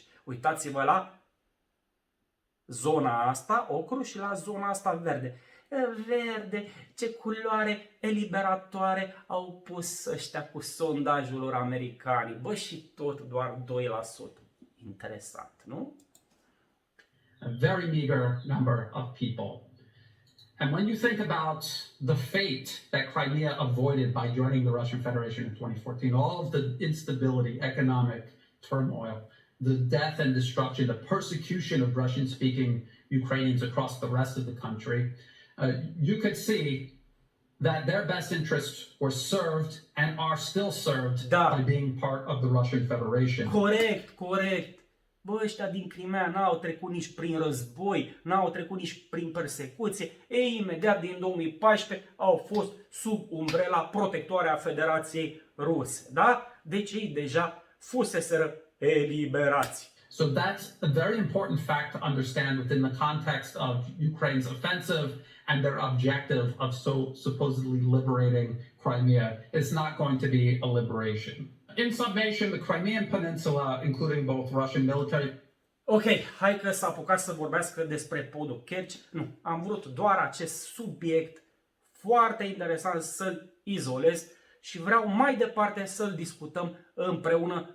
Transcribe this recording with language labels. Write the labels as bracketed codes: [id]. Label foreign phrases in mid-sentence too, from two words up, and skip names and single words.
[ro] Uitați-vă la zona asta, ocru, și la zona asta verde. Verde, ce culoare eliberatoare au pus ăștia cu sondajul lor americani. Bă, și tot doar 2%. Interesant, nu? [en] a very meager number of people. And when you think about the fate that Crimea avoided by joining the Russian Federation in 2014, all of the instability, economic turmoil, the death and destruction, the persecution of Russian-speaking Ukrainians across the rest of the country, you could see that their best interests were served and are still served by being part of the Russian Federation. [ro] Corect. Bă, ăștia din Crimea n-au trecut nici prin război, n-au trecut nici prin persecuție. Ei, imediat din 2014 au fost sub umbrela protectoare a Federației Ruse. Da? Deci ei deja fuseseră eliberați. [en] So that's a very important fact to understand within the context of Ukraine's offensive and their objective of supposedly liberating Crimea. It's not going to be a liberation. In summation, the Crimean Peninsula, including both Russian military... [ro] Ok, hai că s-a apucat să vorbească despre podul Kerch. Nu, am vrut doar acest subiect foarte interesant să-l izolez și vreau mai departe să-l discutăm împreună